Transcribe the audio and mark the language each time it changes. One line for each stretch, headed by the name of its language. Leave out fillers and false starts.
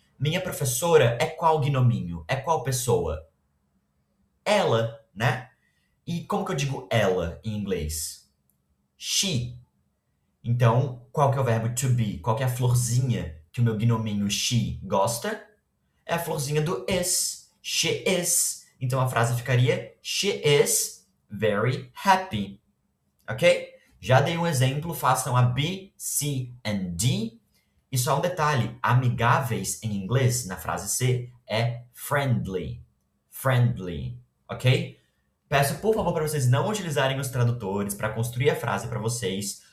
Portuguese: Minha professora é qual gnominho? É qual pessoa? Ela, né? E como que eu digo ela em inglês? She. Então, qual que é o verbo to be? Qual que é a florzinha que o meu gnominho she gosta? É a florzinha do is. She is. Então a frase ficaria
English: she is very happy.
Portuguese: Ok? Já dei um exemplo, façam a B, C and D. E só um detalhe, amigáveis em inglês, na frase C, é friendly. Friendly, ok? Peço, por favor, para vocês não utilizarem os tradutores para construir a frase para vocês.